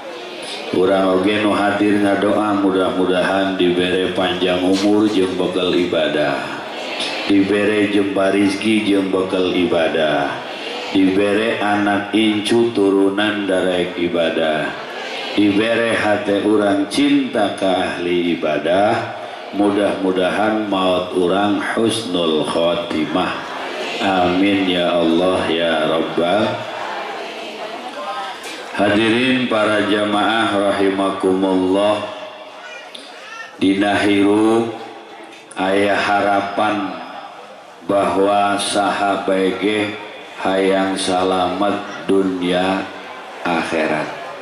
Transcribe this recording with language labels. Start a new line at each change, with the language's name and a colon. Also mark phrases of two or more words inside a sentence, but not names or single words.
Sundanese: Urang oge nu hadir ngadoa mudah-mudahan dibere panjang umur jeung bekal ibadah, dibere jembar rizki jeung bekal ibadah, dibere anak incu turunan darek ibadah, dibere hati urang cinta ke ahli ibadah, mudah-mudahan maut urang
Arabic: حسن الخاتمة. آمين يا الله يا رب.
Sundanese: Hadirin para jamaah rahimakumullah, dina hirup aya harapan bahwa sahabat hayang salamet dunia akhirat.